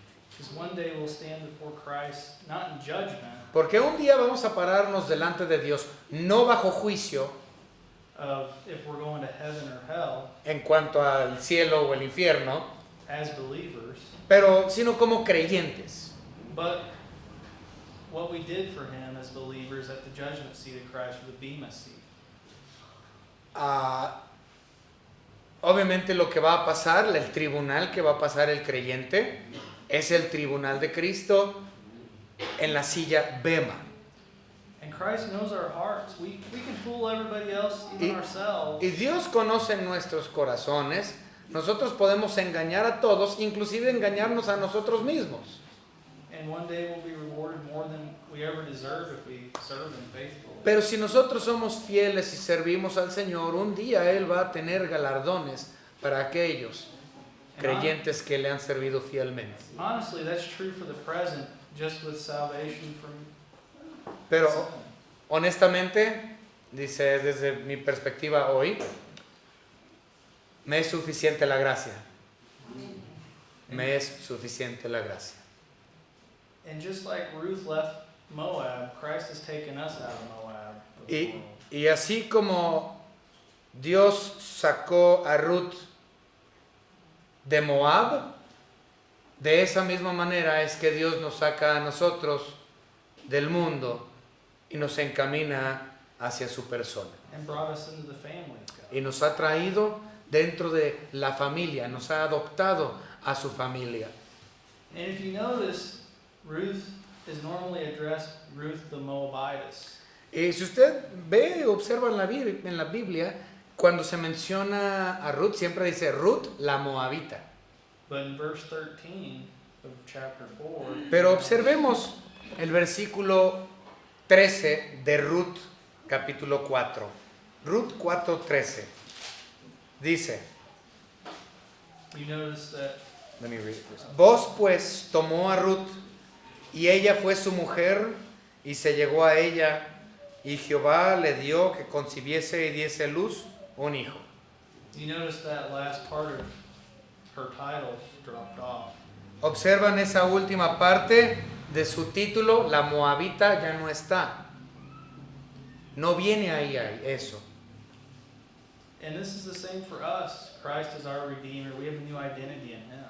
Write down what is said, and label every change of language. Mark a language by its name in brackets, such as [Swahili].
[English] Because one day we'll stand before Christ, not in judgment [Spanish] Porque un día vamos a pararnos delante de Dios, no bajo juicio [English] of if we're going to heaven or hell [Spanish] en cuanto al cielo o el infierno, [English] as believers, [Spanish] pero sino como creyentes. [English] but what we did for him as believers at the judgment seat of Christ, or the Bema seat. [Spanish] Obviamente lo que va a pasar, el tribunal que va a pasar el creyente, es el tribunal de Cristo en la silla Bema. [English] And Christ knows our hearts. We can fool everybody else, even ourselves. [Spanish] Y Dios conoce nuestros corazones. Nosotros podemos engañar a todos, inclusive engañarnos a nosotros mismos. [English] And one day we'll be rewarded more than we ever deserve if we serve him faithfully. [Spanish] Pero si nosotros somos fieles y servimos al Señor, un día Él va a tener galardones para aquellos creyentes que le han servido fielmente. [English] Honestly, that's true for the present, just with salvation from [Spanish] Pero [English] sin. [Spanish] honestamente, dice desde mi perspectiva hoy, me es suficiente la gracia. Me es suficiente la gracia. [English] And just like Ruth left Moab, Christ has taken us out of Moab. Of the world. [Spanish] Y así como Dios sacó a Ruth de Moab, de esa misma manera es que Dios nos saca a nosotros del mundo y nos encamina hacia su persona. [English] And brought us into the family of God. [Spanish] Y nos ha traído dentro de la familia, nos ha adoptado a su familia. [English] And if you notice, Ruth is normally addressed Ruth the Moabitess. [Spanish] Y si usted ve, observa en la Biblia, cuando se menciona a Ruth, siempre dice Ruth la Moabita. [English] But in verse 13 of chapter 4, [Spanish] Pero observemos el versículo 13 de Ruth, capítulo 4. Ruth 4:13. Dice, [English] you notice that let me read it first. [Spanish] Vos pues tomó a Ruth, y ella fue su mujer, y se llegó a ella, y Jehová le dio que concibiese y diese luz un hijo. [English] you notice that last part of her title dropped off. [Spanish] Observan esa última parte de su título, la Moabita ya no está. No viene ahí eso. [English] And this is the same for us. Christ is our Redeemer. We have a new identity in him.